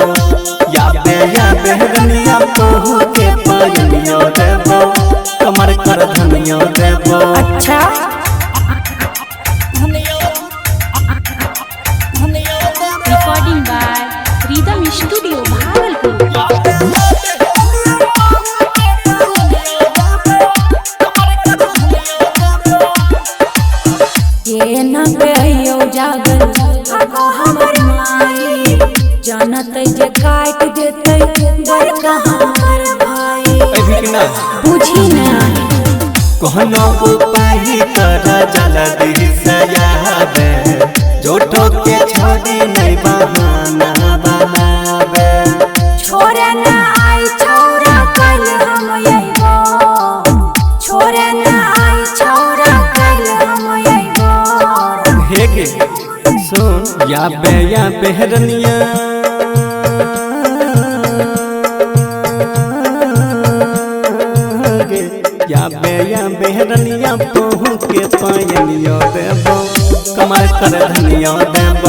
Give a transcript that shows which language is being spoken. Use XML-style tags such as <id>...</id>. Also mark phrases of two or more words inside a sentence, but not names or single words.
<anp>या बेहरनिया पहू के पायनियो देबो कमर कर धनियो देबो। अच्छा</anp> <en>रिकॉर्डिंग बाय रिदम स्टूडियो भागलपुर।</en> <anp>ये न कहियो जागल आगो हमर माई जानत जे काट देते बड़का हमर भाई। बुझी ना कहनो उपाय कर जल्दी से याद जोटो के छोड़ी नहीं बहाना बनावे। छोरे ना आई छौरा कल हम अइबो छोरे ना आई छौरा कल हम अइबो। सुन या बेहरनिया या बेहरनिया पहू के पायनियो देबो कमर कर धनियो देबो।</anp>